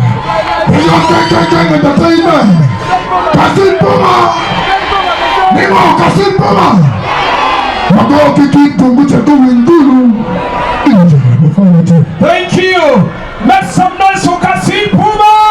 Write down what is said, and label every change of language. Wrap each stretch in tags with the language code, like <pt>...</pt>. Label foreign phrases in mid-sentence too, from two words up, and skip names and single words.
<en>Big up Gang Entertainment. Kassim Puma. Nemo Kassim Puma. Mago Kiki Tungucha Tuwindulu. Thank you. Make some noise for Kassim Puma.</en>